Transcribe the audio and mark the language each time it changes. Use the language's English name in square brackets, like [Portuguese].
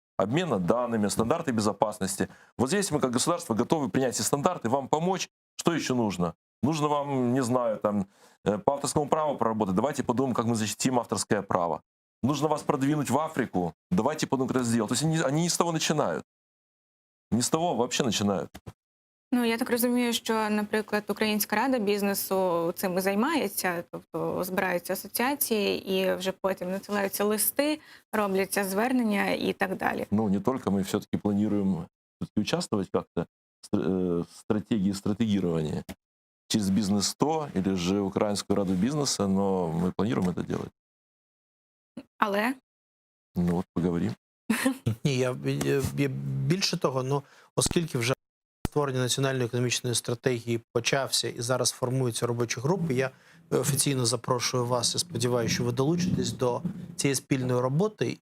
[Russian] Обмена данными, стандарты безопасности. Вот здесь мы как государство готовы принять эти стандарты, вам помочь. Что еще нужно? Нужно вам, не знаю, там, по авторскому праву проработать. Давайте подумаем, как мы защитим авторское право. Нужно вас продвинуть в Африку. Давайте подумаем, как это сделать. То есть они не с того начинают. Не с того вообще начинают. [Ukrainian] Ну, я так розумію, що, наприклад, Українська рада бізнесу цим і займається, тобто збираються асоціації і вже потім надсилаються листи, робляться звернення і так далі. [Russian] Ну, не только, мы все-таки планируем участвовать как-то в стратегии стратегирования через Бизнес-100 или же Украинскую раду бизнеса, но мы планируем это делать. [Ukrainian] Але [Russian] Ну вот, поговорим. [Ukrainian] Ні, я більше того, оскільки вже створення національної економічної стратегії почався і зараз формуються робочі групи, я офіційно запрошую вас і сподіваюся, що ви долучитесь до цієї спільної роботи.